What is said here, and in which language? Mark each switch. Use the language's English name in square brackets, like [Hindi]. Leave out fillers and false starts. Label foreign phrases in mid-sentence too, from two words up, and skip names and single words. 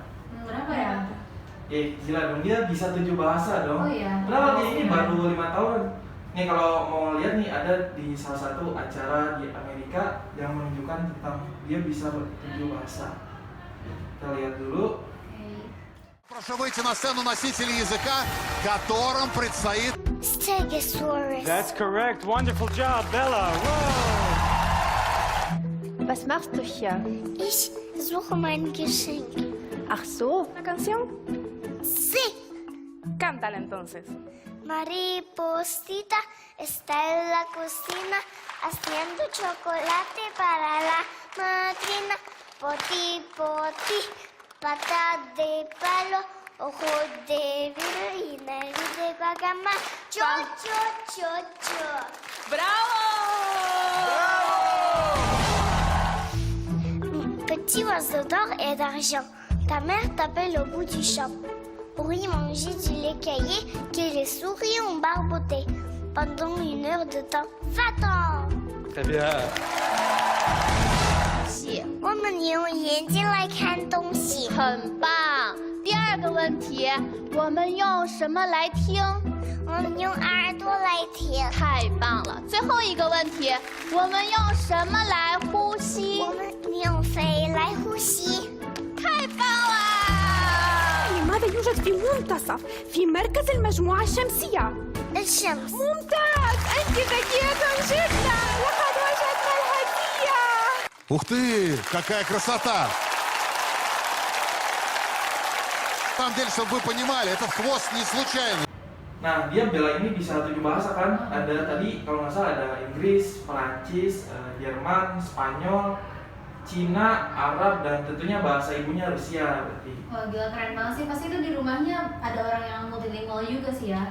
[Indonesian] Berapa ya? Gila dong, dia bisa 7 bahasa dong. Oh iya. Padahal dia ini baru 5 tahun. Nih kalau mau lihat nih ada di salah satu acara di Amerika yang menunjukkan tentang dia bisa 7 bahasa. Kita lihat dulu. [Russian] Прошу выйти на сцену носители языка, которым предстоит... [English] Stegosaurus. That's correct. Wonderful job, Bella. Whoa. [German] Was machst du hier? Ich suche mein Geschenk. Ach so, [Spanish] ¿una canción? Sí. Cántala entonces. Mariposita está en la cocina haciendo chocolate para la madrina. Poti, poti, pata de palo, ojo de vidrio y nariz de guacamole. Cho, cho, cho, cho. [French] Petit oiseau d'or et d'argent, ta mère t'appelle au bout du champ. Pour y manger du lait caillé que les souris ont barboté. Pendant 1 heure de temps, va-t'en! Très bien. [Chinese] 们用眼睛来看东西。很棒。第二个问题，我们用什么来听？我们用耳朵来听。太棒了。最后一个问题，我们用什么来呼吸？我们用肺来呼吸。太棒了！ [Arabic] لماذا يوجد في منتصف في مركز المجموعة الشمسية؟ الشمس. ممتاز، أنت ذكية جدا. لقد وجدنا الهدية. [Russian] Ух ты, какая красота! На самом деле, чтобы вы понимали, этот хвост не случайный. [Indonesian] Nah, dia bela ini bisa 7 bahasa kan? Ada tadi kalau nggak salah ada Inggris, Perancis, Jerman, Spanyol, Cina, Arab, dan tentunya bahasa ibunya Rusia berarti. Wah gila keren banget sih, pasti itu di rumahnya ada orang yang multilingual juga sih ya.